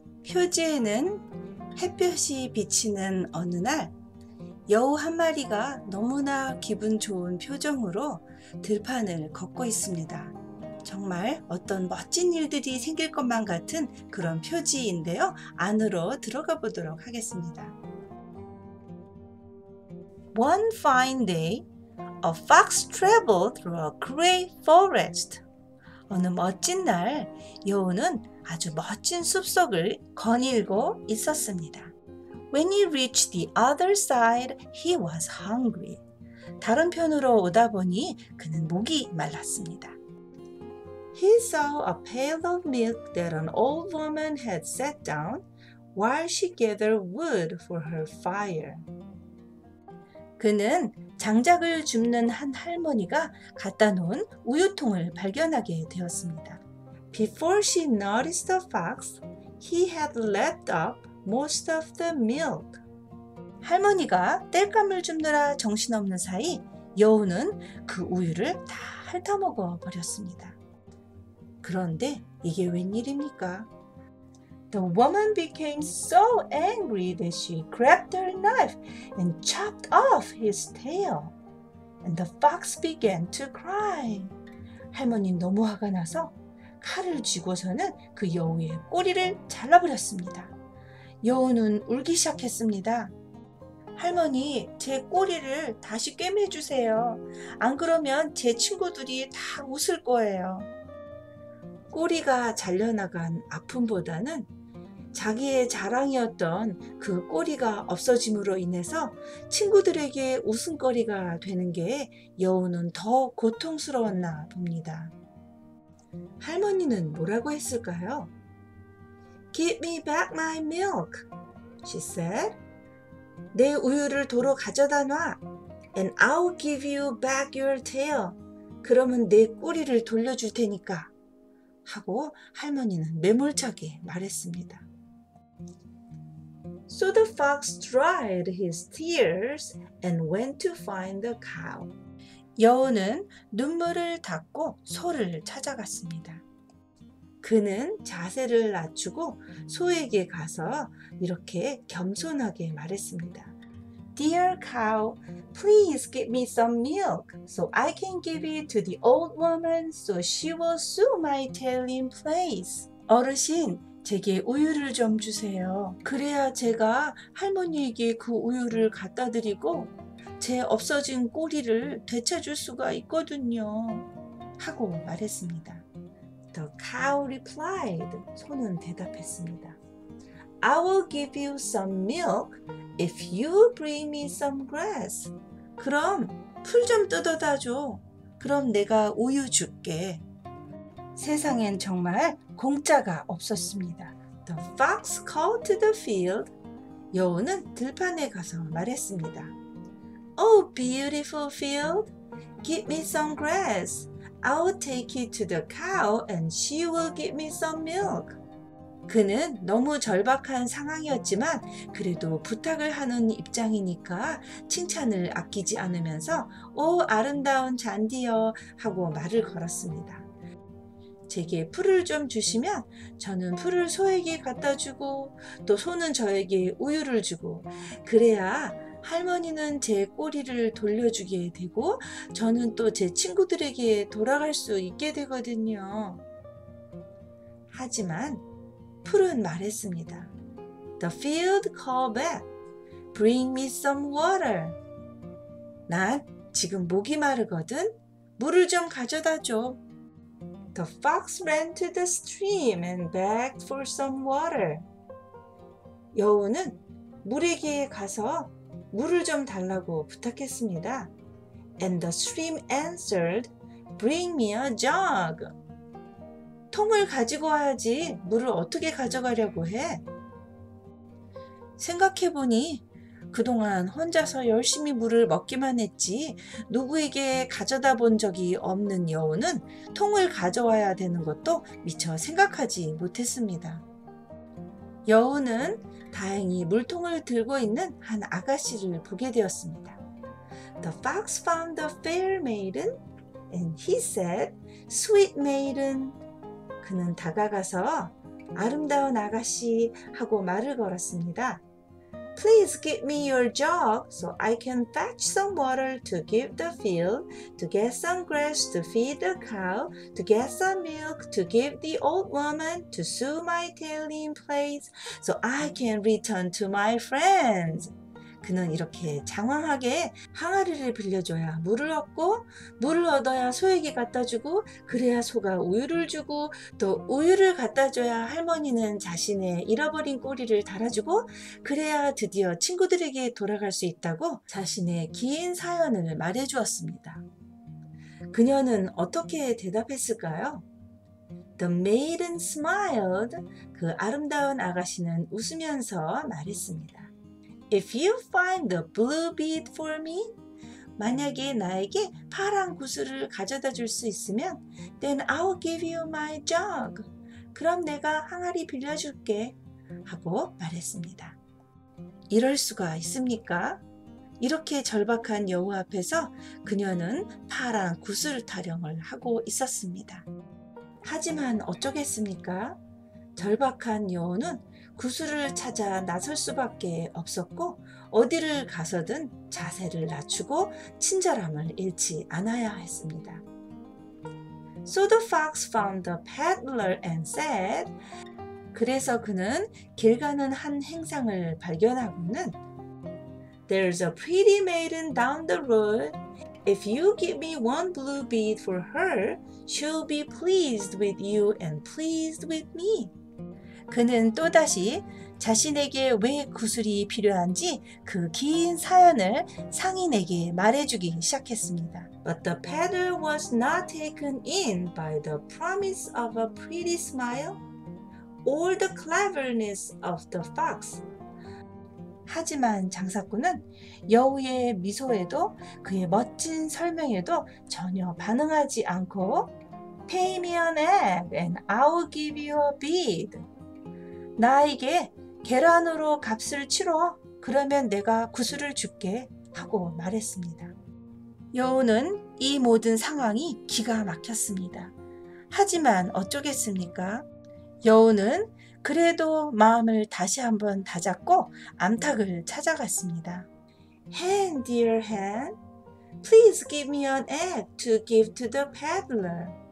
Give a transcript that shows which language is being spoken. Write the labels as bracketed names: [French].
[Korean] 표지에는 햇볕이 비치는 어느 날, 여우 한 마리가 너무나 기분 좋은 표정으로 들판을 걷고 있습니다. 정말 어떤 멋진 일들이 생길 것만 같은 그런 표지인데요. 안으로 들어가 보도록 하겠습니다. [English] One fine day, a fox traveled through a great forest. [Korean] 어느 멋진 날, 여우는 아주 멋진 숲속을 거닐고 있었습니다. [English] When he reached the other side, he was hungry. [Korean] 다른 편으로 오다 보니 그는 목이 말랐습니다. [English] He saw a pail of milk that an old woman had set down while she gathered wood for her fire. [Korean] 그는 장작을 줍는 한 할머니가 갖다 놓은 우유통을 발견하게 되었습니다. [English] Before she noticed the fox, he had lapped up most of the milk. [Korean] 할머니가 땔감을 줍느라 정신없는 사이 여우는 그 우유를 다 핥아먹어 버렸습니다. 그런데 이게 웬일입니까? [English] The woman became so angry that she grabbed her knife and chopped off his tail. And the fox began to cry. [Korean] 할머니는 너무 화가 나서 칼을 쥐고서는 그 여우의 꼬리를 잘라버렸습니다. 여우는 울기 시작했습니다. 할머니, 제 꼬리를 다시 꿰매주세요. 안 그러면 제 친구들이 다 웃을 거예요. 꼬리가 잘려나간 아픔보다는 자기의 자랑이었던 그 꼬리가 없어짐으로 인해서 친구들에게 웃음거리가 되는 게 여우는 더 고통스러웠나 봅니다. 할머니는 뭐라고 했을까요? [English] Give me back my milk, she said. [Korean] 내 우유를 도로 가져다 놔. [English] And I'll give you back your tail. [Korean] 그러면 내 꼬리를 돌려줄 테니까. 하고 할머니는 매몰차게 말했습니다. [English] So the fox dried his tears and went to find the cow. [Korean] 여우는 눈물을 닦고 소를 찾아갔습니다. 그는 자세를 낮추고 소에게 가서 이렇게 겸손하게 말했습니다. [English] Dear cow, please give me some milk so I can give it to the old woman so she will sew my tail in place. [Korean] 어르신, 제게 우유를 좀 주세요. 그래야 제가 할머니에게 그 우유를 갖다 드리고 제 없어진 꼬리를 되찾을 수가 있거든요. 하고 말했습니다. [English] The cow replied. [Korean] 소는 대답했습니다. [English] I will give you some milk if you bring me some grass. [Korean] 그럼 풀 좀 뜯어다 줘. 그럼 내가 우유 줄게. 세상엔 정말 공짜가 없었습니다. [English] The fox called to the field. [Korean] 여우는 들판에 가서 말했습니다. [English] Oh, beautiful field, give me some grass. I will take it to the cow and she will give me some milk. [Korean] 그는 너무 절박한 상황이었지만 그래도 부탁을 하는 입장이니까 칭찬을 아끼지 않으면서 오, 아름다운 잔디여 하고 말을 걸었습니다. 제게 풀을 좀 주시면 저는 풀을 소에게 갖다 주고 또 소는 저에게 우유를 주고 그래야 할머니는 제 꼬리를 돌려주게 되고 저는 또 제 친구들에게 돌아갈 수 있게 되거든요. 하지만 풀은 말했습니다. [English] The field called back. Bring me some water. [Korean] 난 지금 목이 마르거든. 물을 좀 가져다 줘. [English] The fox ran to the stream and begged for some water. [Korean] 여우는 물에게 가서 물을 좀 달라고 부탁했습니다. [English] And the stream answered, Bring me a jug. [Korean] 통을 가지고 와야지 물을 어떻게 가져가려고 해? 생각해보니 그동안 혼자서 열심히 물을 먹기만 했지 누구에게 가져다 본 적이 없는 여우는 통을 가져와야 되는 것도 미처 생각하지 못했습니다. 여우는 다행히 물통을 들고 있는 한 아가씨를 보게 되었습니다. [English] The fox found the fair maiden and he said, Sweet maiden. [Korean] 그는 다가가서 아름다운 아가씨 하고 말을 걸었습니다. [English] Please give me your jug so I can fetch some water to give the field, to get some grass to feed the cow, to get some milk to give the old woman, to sew my tail in place so I can return to my friends. [Korean] 그는 이렇게 장황하게 항아리를 빌려줘야 물을 얻고 물을 얻어야 소에게 갖다 주고 그래야 소가 우유를 주고 또 우유를 갖다 줘야 할머니는 자신의 잃어버린 꼬리를 달아주고 그래야 드디어 친구들에게 돌아갈 수 있다고 자신의 긴 사연을 말해 주었습니다. 그녀는 어떻게 대답했을까요? [English] The maiden smiled. [Korean] 그 아름다운 아가씨는 웃으면서 말했습니다. [English] If you find the blue bead for me, [Korean] 만약에 나에게 파란 구슬을 가져다 줄 수 있으면 [English] then I'll give you my jug. [Korean] 그럼 내가 항아리 빌려줄게 하고 말했습니다. 이럴 수가 있습니까? 이렇게 절박한 여우 앞에서 그녀는 파란 구슬 타령을 하고 있었습니다. 하지만 어쩌겠습니까? 절박한 여우는 구슬을 찾아 나설 수밖에 없었고 어디를 가서든 자세를 낮추고 친절함을 잃지 않아야 했습니다. [English] So the fox found the peddler and said, [Korean] 그래서 그는 길 가는 한 행상을 발견하고는 [English] There's a pretty maiden down the road. If you give me one blue bead for her, she'll be pleased with you and pleased with me. [Korean] 그는 또다시 자신에게 왜 구슬이 필요한지 그 긴 사연을 상인에게 말해주기 시작했습니다. [English] But the peddler was not taken in by the promise of a pretty smile or the cleverness of the fox. [Korean] 하지만 장사꾼은 여우의 미소에도 그의 멋진 설명에도 전혀 반응하지 않고 [English] Pay me an egg and I'll give you a bead. [Korean] 나에게 계란으로 값을 치러. 그러면 내가 구슬을 줄게 하고 말했습니다. 여우는 이 모든 상황이 기가 막혔습니다. 하지만 어쩌겠습니까? 여우는 그래도 마음을 다시 한번 다잡고 암탉을 찾아갔습니다. [English] Hen, dear hen, please give me an egg to give to the peddler.